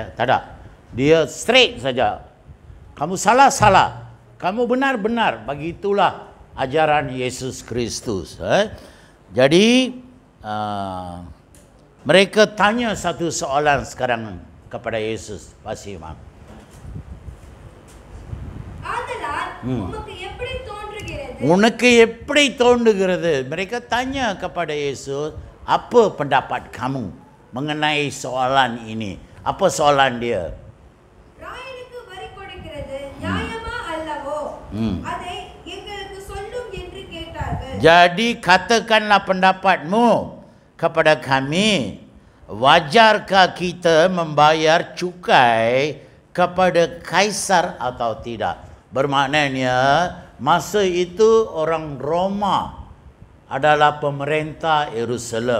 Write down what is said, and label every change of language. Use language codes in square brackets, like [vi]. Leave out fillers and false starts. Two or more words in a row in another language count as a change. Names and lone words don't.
[ms] Tak ada. Dia straight saja. Kamu salah. Kamu benar. Begitulah ajaran Yesus Kristus. Jadi mereka tanya satu soalan sekarang kepada Yesus. Pasti mak. [ta] ஆதலால் உமக்கு எப்படி தோன்றுகிறது? உனக்கு எப்படி தோன்றுகிறது? [ms] Mereka tanya kepada Yesus, apa pendapat kamu mengenai soalan ini? Apa soalan dia? [ta] ராயனுக்கு வரி கொடுக்கிறது நியாயமா அல்லவோ? அதை எங்களுக்கு சொல்லும் என்று கேட்டார்கள். [ms] Jadi katakanlah pendapatmu kepada kami. Wajarkah kita membayar cukai kepada kaisar atau tidak? Bermaknanya masa itu orang Roma adalah pemerintah Yerusalem.